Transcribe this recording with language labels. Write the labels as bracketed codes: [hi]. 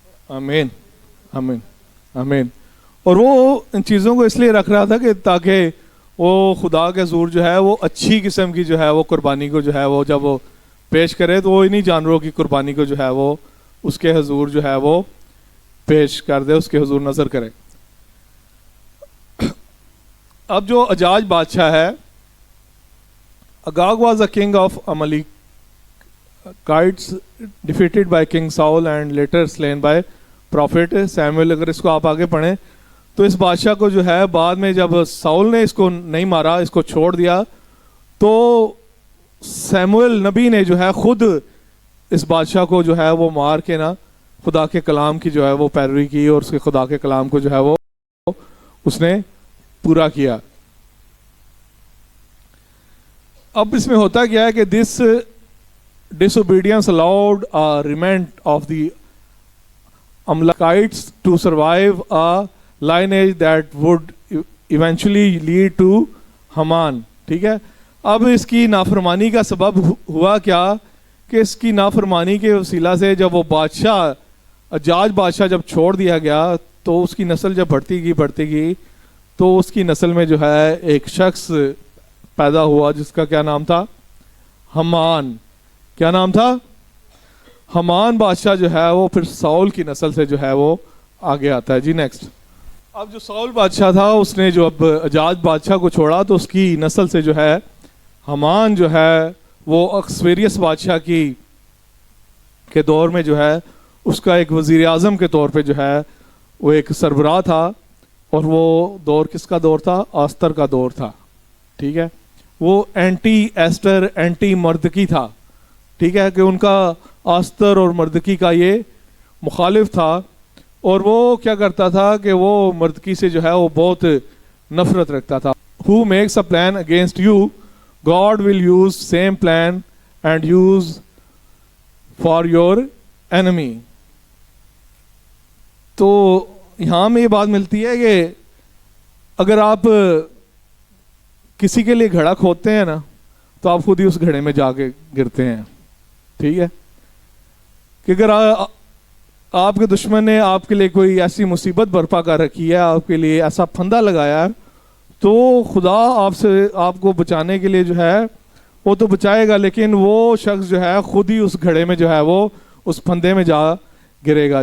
[ur] آمین آمین آمین. اور وہ ان چیزوں کو اس لیے رکھ رہا تھا کہ تاکہ وہ خدا کے حضور جو ہے وہ اچھی قسم کی جو ہے وہ قربانی کو جو ہے وہ جب وہ پیش کرے تو وہ انہی جانوروں کی قربانی کو جو ہے وہ اس کے حضور جو ہے وہ پیش کر دے, اس کے حضور نظر کرے. اب جو اجاج بادشاہ ہے, [en] Agag was a king of Amalekites defeated by King Saul and later slain by Prophet Samuel. [ur] اگر اس کو آپ آگے پڑھیں تو اس بادشاہ کو جو ہے بعد میں جب ساؤل نے اس کو نہیں مارا, اس کو چھوڑ دیا, تو سیموئل نبی نے جو ہے خود اس بادشاہ کو جو ہے وہ مار کے نا خدا کے کلام کی جو ہے وہ پیروی کی, اور اس کے خدا کے کلام کو جو ہے وہ اس نے پورا کیا. اب اس میں ہوتا کیا ہے کہ دس [en] disobedience allowed a remnant of the Amalekites to survive a lineage that would eventually lead to Haman. [ur] ٹھیک ہے. اب اس کی نافرمانی کا سبب ہوا کیا کہ اس کی نافرمانی کے وسیلہ سے جب وہ بادشاہ اجاج بادشاہ جب چھوڑ دیا گیا تو اس کی نسل جب بڑھتی گئی تو اس کی نسل میں جو ہے ایک شخص پیدا ہوا جس کا کیا نام تھا, حمان. کیا نام تھا؟ حمان بادشاہ جو ہے وہ پھر ساؤل کی نسل سے جو ہے وہ آگے آتا ہے. جی نیکسٹ. اب جو ساؤل بادشاہ تھا اس نے جو اب اجاج بادشاہ کو چھوڑا تو اس کی نسل سے جو ہے حمان جو ہے وہ اکسویریس بادشاہ کے دور میں جو ہے اس کا ایک وزیر اعظم کے طور پہ جو ہے وہ ایک سربراہ تھا, اور وہ دور کس کا دور تھا؟ آستر کا دور تھا. ٹھیک ہے. وہ اینٹی ایسٹر اینٹی مردکی تھا. ٹھیک ہے, کہ ان کا آستر اور مردکی کا یہ مخالف تھا, اور وہ کیا کرتا تھا کہ وہ مردکی سے جو ہے وہ بہت نفرت رکھتا تھا. [en] Who makes a plan against you, God will use same plan and use for your enemy. تو [ur] یہاں میں یہ بات ملتی ہے کہ اگر آپ کسی کے لیے گھڑا کھودتے ہیں نا تو آپ خود ہی اس گھڑے میں جا کے گرتے ہیں. ٹھیک ہے, کہ اگر آپ کے دشمن نے آپ کے لیے کوئی ایسی مصیبت برپا کر رکھی ہے, آپ کے لیے ایسا پھندا لگایا ہے, تو خدا آپ کو بچانے کے لیے جو ہے وہ تو بچائے گا, لیکن وہ شخص جو ہے خود ہی اس گھڑے میں جو ہے وہ اس پھندے میں جا گرے گا.